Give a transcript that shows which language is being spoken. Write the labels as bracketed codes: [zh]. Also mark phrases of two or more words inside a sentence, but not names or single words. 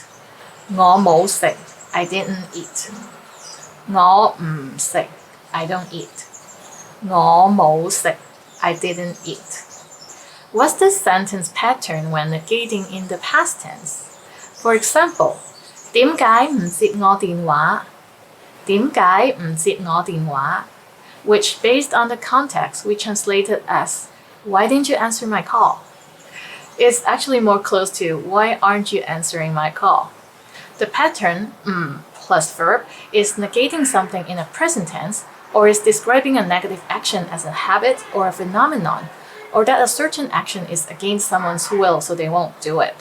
[yue] 我冇食, [en] I didn't eat. [yue] 我唔食, [en] I don't eat. [yue] 我冇食, [en] I didn't eat. What's the sentence pattern when negating in the past tense? For example, [yue] 點解唔接我電話? 點解唔接我電話? [en] Which, based on the context, we translated as, why didn't you answer my call? It's actually more close to, why aren't you answering my call? The pattern, plus verb, is negating something in a present tense or is describing a negative action as a habit or a phenomenon, or that a certain action is against someone's will so they won't do it.